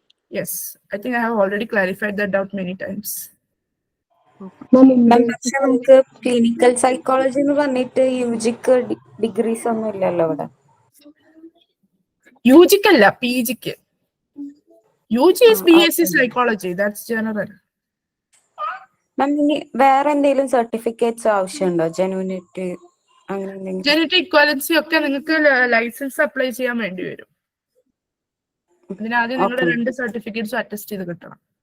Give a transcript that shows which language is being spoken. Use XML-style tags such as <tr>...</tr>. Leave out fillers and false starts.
<en>Yes, I think I have already clarified that doubt many times.</en> <ml>പക്ഷെ നമുക്ക് clinical psychology എന്ന് പറഞ്ഞിട്ട് യുജിക്ക് degrees ഒന്നും ഇല്ലല്ലോ ഇവിടെ. യുജിക്കല്ല, പിജിക്ക്.</ml> <en>UG is BSc psychology, that's general.</en> <ml>മാം, വേറെ എന്തെങ്കിലും സർട്ടിഫിക്കറ്റ്സ് ആവശ്യമുണ്ടോ? ജെനുവിനിറ്റി അങ്ങനെ എന്തെങ്കിലും? ജെനറ്റിക് ഇക്വാലൻസി ഒക്കെ നിങ്ങൾക്ക് ലൈസൻസ് അപ്ലൈ ചെയ്യാൻ വേണ്ടി വരും. അതിനാദ്യം നിങ്ങളുടെ 2 സർട്ടിഫിക്കറ്റ്സും അറ്റസ്റ്റ് ചെയ്ത് കിട്ടണം.</ml>